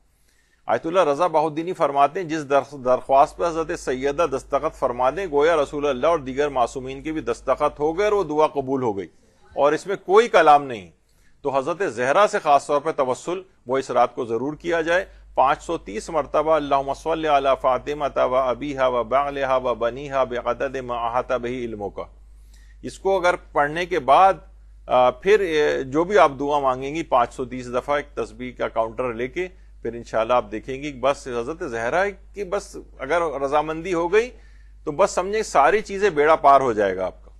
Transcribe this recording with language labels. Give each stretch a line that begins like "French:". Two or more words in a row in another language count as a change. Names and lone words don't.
Urdu: آیت اللہ رضا بہودینی فرماتے ہیں جس درخواست پہ حضرت سیدہ دستخط فرما دیں، گویا رسول اللہ اور دیگر معصومین کی بھی دستخط ہو گئے اور وہ دعا قبول ہو گئی، اور اس میں کوئی کلام نہیں۔ تو حضرت زہرا سے خاص طور پہ توسل وہ اس رات کو ضرور کیا جائے، 530 مرتبہ
Arabic: اللہم صلی علی فاطمہ و ابیہا و بعلہا و بنیہا بعدد ما احاط بہ علمک۔
Urdu: اس کو اگر پڑھنے کے بعد پھر جو بھی آپ دعا مانگیں گی 530 دفعہ ایک تسبیح کا کاؤنٹر لے کے، پھر انشاءاللہ آپ دیکھیں گی بس حضرت زہرا کی بس اگر رضامندی ہو گئی تو بس سمجھیں ساری چیزیں بیڑا پار ہو جائے گا آپ کا۔